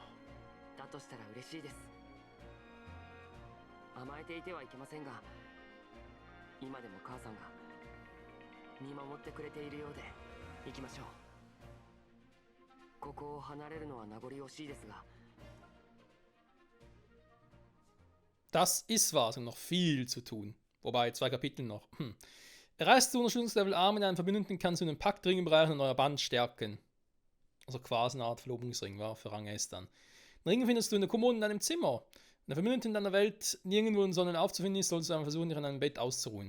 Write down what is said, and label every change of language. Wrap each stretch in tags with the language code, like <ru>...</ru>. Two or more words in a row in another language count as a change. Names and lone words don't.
<ja>だとしたら嬉しいです。甘えていてはいけませんが、今でも母さんが見守ってくれているようで。行きましょう。ここを離れるのは名残惜しいですが。</ja> <de>Das ist wahr, es gibt noch viel zu tun. Wobei, 2 Kapitel noch. Erreichst du Unterstützungslevel A mit einem Verbündeten, kannst du den Paktring im Bereich in euer Band stärken. Also quasi eine Art Verlobungsring, war für Rang S dann. Den Ring findest du in der Kommode in deinem Zimmer. Wenn der Verbündete in deiner Welt nirgendwo in Sonnen aufzufinden ist, solltest du einfach versuchen, dich in einem Bett auszuruhen.</de>